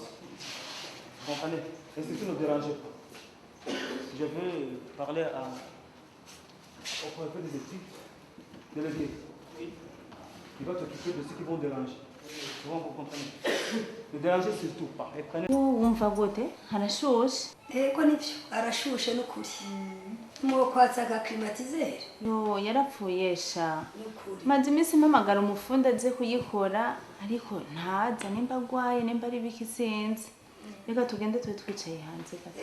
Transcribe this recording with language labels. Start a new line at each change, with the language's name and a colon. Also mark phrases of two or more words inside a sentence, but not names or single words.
French: Comprenez, l'institut ne dérangez pas. Je vais parler au préfet des études, délégué. Il va s'occuper de ceux qui vont déranger. Souvent vous comprenez. Ne dérangez surtout pas. Et prenez...
Rundi: wumva gute harashushe Ego nivyo arashushe n'ukuri. Mwokwatsa ka climatiseur. yo yarapfuyesha maze iminsi mpamagara umufundi aze kuyikora ariko ntaza nimba agwaye nimba ari biki sinzi. Reka tugende tube twicaye hanze gato.